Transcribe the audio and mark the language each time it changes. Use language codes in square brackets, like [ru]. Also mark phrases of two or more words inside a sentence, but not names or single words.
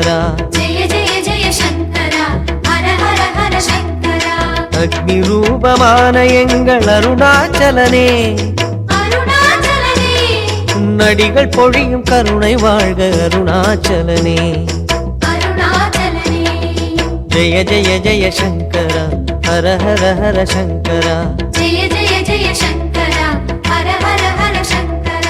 [hi] जय जय जय शंकरा हर हर हर शंकरा [ta] அக்னி ரூபமான எங்கள் அருணாச்சலனே அருணாச்சலனே உன்னடிகள் பொழியும் கருணை வாழ்க அருணாச்சலனே அருணாச்சலனே ஜெய ஜெய ஜெய சங்கர ஹர ஹர ஹர சங்கர ஜெய ஜெய ஜெய சங்கரா ஹர ஹர ஹர சங்கரா